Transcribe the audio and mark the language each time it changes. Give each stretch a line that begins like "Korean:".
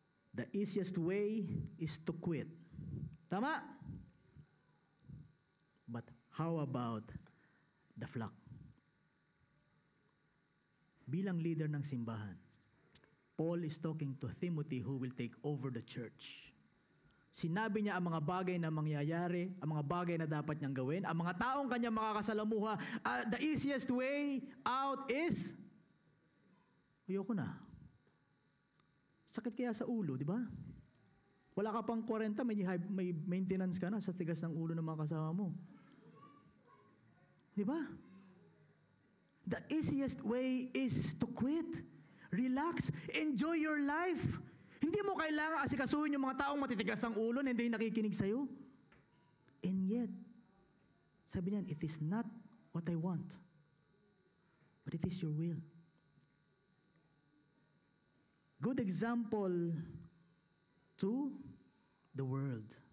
English: The easiest way is to quit.
Filipino: Tama?
English: But how about the flock?
Filipino: Bilang leader ng simbahan,
English: Paul is talking to Timothy who will take over the church.
Filipino: Sinabi niya ang mga bagay na mangyayari, ang mga bagay na dapat niyang gawin, ang mga taong kanyang makakasalamuha.
English: The easiest way out is,
Filipino: ayoko na. Sakit kaya sa ulo, di ba? Wala ka pang 40, may maintenance ka na sa tigas ng ulo ng mga kasama mo. Di ba?
English: The easiest way is to quit. Relax. Enjoy your life.
Filipino: Hindi mo kailangan asikasuhin yung mga taong matitigas ang ulo na hindi nakikinig sa'yo.
English: And yet,
Filipino: sabi niyan,
English: it is not what I want, but it is your will. Good example to the world.